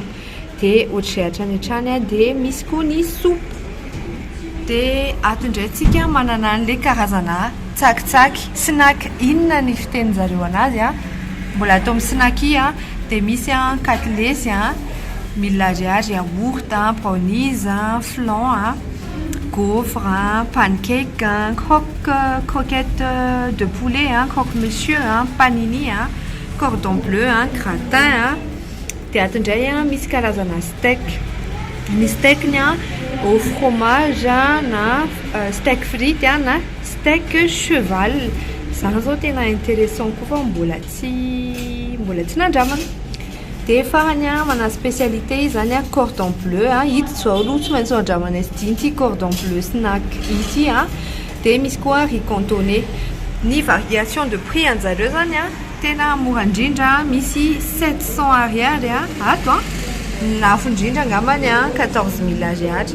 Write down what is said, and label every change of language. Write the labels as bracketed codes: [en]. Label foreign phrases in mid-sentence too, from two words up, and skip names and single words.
[mg] Dia ohatray hatrany dia misy koa ny soupe. Dia ato indray tsika manana an'ilay karazana tsakitsaky, snack inona ny fitenin-jareo anazy a mbola atao amin'ny snack a dia misy a katlesy a 1000 ariary, yaourt a, brownies a, flan a, gaufre a, pancake a, [fr] croquette de poulet [mg] a, croque-monsieur a, panini a, [fr] cordon bleu [mg] a, gratin a. Dia ato indray a misy karazana steak. Ny steak-ny a [fr] au fromage [mg] a, na [fr] steak frite [mg] a, na steak cheval. Zany zao tena intéressant koa fa mbola tsy nandramana. Dia farany a mana spécialité izany a [fr] cordon bleu [mg] a, ito zao aloha tsy maintsy andramana izy ity ity [fr] cordon bleu [mg] snack ity a. Dia misy koa [fr] riz cantonné. [mg] Ny [fr] variation de prix [mg] anjareo zany a tena mora indrindra, misy 700 ariary a ato a, ny lafo indrindra angambany a 14 000 ariary.